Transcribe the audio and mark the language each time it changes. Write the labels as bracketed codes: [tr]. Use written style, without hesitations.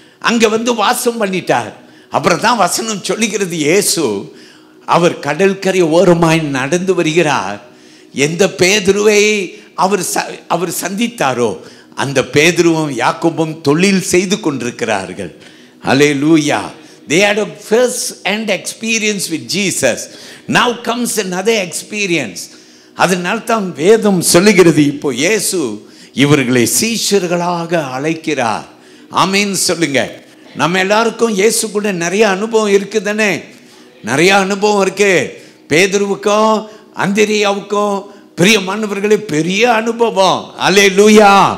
[ta] அங்கே வந்து வாசம் பண்ணிட்டார். அப்புறம் தான் வசனம் சொல்லுகிறது, இயேசு அவர் கடற்கரை ஓரமாய் நடந்து வருகிறார். எந்த பேதுருவை அவர் சந்தித்தாரோ அந்த பேதுருவும் யாக்கோபும் தொழில் செய்து கொண்டிருக்கிறார்கள். அல்லேலூயா. [en] They had a first hand experience with Jesus. Now comes another experience. [ta] அதனால் தான் வேதம் சொல்லுகிறது, இப்போ இயேசு இவர்களை சீஷர்களாக அழைக்கிறார். ஆமீன் சொல்லுங்க. நம்ம எல்லாருக்கும் இயேசு கூட நிறைய அனுபவம் இருக்குதானே? நிறைய அனுபவம் இருக்கு. பேதுருவுக்கும் அந்திரேயாவுக்கும் பிரியமானவர்களே பெரிய அனுபவம். அல்லேலூயா.